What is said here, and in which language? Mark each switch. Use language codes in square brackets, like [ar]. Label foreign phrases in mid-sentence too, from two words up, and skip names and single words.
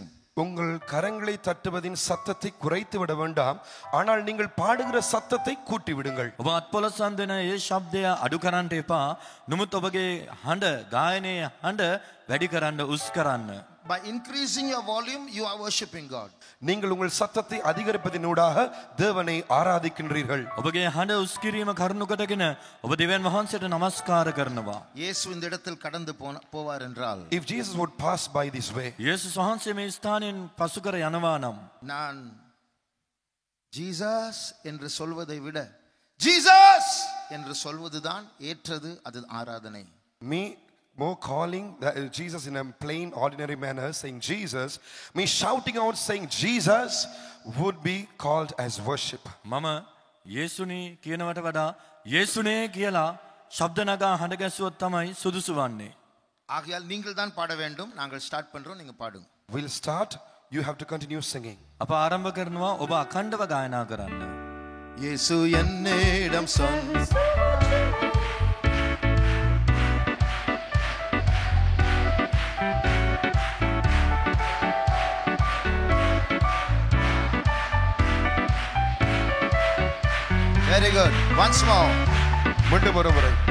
[ta] உங்கள் கரங்களை தட்டுவதின் சத்தத்தை குறைத்து விட வேண்டாம், ஆனால் நீங்கள் பாடுகிற சத்தத்தை கூட்டி விடுங்கள். [si] ඔබ අත්පොළ සන්දන ඒ ශබ්දය අඩු කරන්නට එපා. නමුත් ඔබගේ හඬ ගායනයේ හඬ වැඩි කරන්න උස් කරන්න. [en] By increasing your volume, you are worshiping God. [ta] நீங்கள் உங்கள் சத்தத்தை அதிகரிப்பதினூடாக தேவனை ஆராதிக்கின்றீர்கள். [si] ඔබගේ හඬ උස් කිරීම කරුණු කොටගෙන ඔබ දෙවියන් වහන්සේට නමස්කාර කරනවා. [ta] இயேசு இந்த இடத்தில் கடந்து போவார் என்றால், [en] If Jesus would pass by this way, [si] යේසුස් වහන්සේ මේ ස්ථානයෙන් පසු කර යනවා නම්, [ta] நான் ஜீசஸ் என்று சொல்வதை விட ஜீசஸ் என்று சொல்வதுதான் ஏற்றது, அது ஆராதனை. [en] me more calling Jesus in a plain ordinary manner, saying Jesus, me shouting out saying Jesus would be called as worship. [si] මම යේසුනි කියනවට වඩා යේසුනේ කියලා ශබ්ද නගා හඬ ගැසුවොත් තමයි සුදුසු වන්නේ. [ta] ஆகையால் நீங்கள் தான் பாட வேண்டும். நாங்கள் ஸ்டார்ட் பண்றோம், நீங்க பாடுங்க. [en] We'll start, you have to continue singing. [si] අප ආරම්භ කරනවා, ඔබ අඛණ්ඩව ගායනා කරන්න. [ta] இயேசு என்னிடம் சொன்ன [en] Very good. Once more. [ta] மீண்டும் ஒரு முறை.